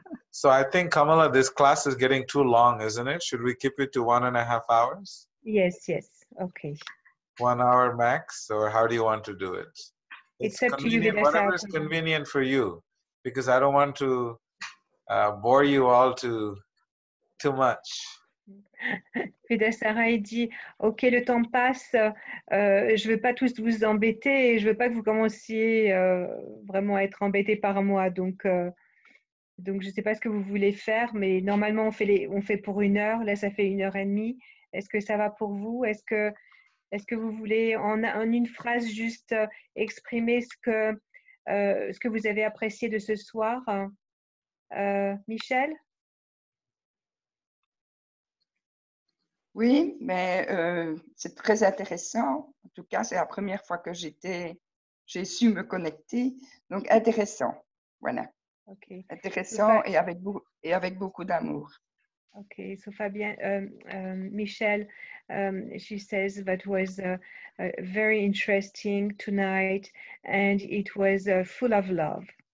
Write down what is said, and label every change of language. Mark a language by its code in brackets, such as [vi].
[en] So I think, Kamala, this class is getting too long, isn't it? Should we keep it to 1.5 hours? Yes, yes. Okay. 1 hour max, or how do you want to do it? It's up to you, convenient, whatever is convenient for you, because I don't want to bore you all too much. [fr] Vedasara dit, ok, le temps passe, je veux pas tous vous embêter et je veux pas que vous commenciez vraiment à être embêtés par moi. Donc je sais pas ce que vous voulez faire, mais normalement on fait pour 1 heure. Là, ça fait 1h30. Est-ce que ça va pour vous? Est-ce que vous voulez en une phrase juste exprimer ce que vous avez apprécié de ce soir? Michel? Oui, mais c'est très intéressant. En tout cas, c'est la première fois que j'ai su me connecter. Donc, intéressant. Voilà. Okay. Intéressant et avec beaucoup d'amour. [en] Okay, so Fabienne, Michelle, she says that was very interesting tonight and it was full of love.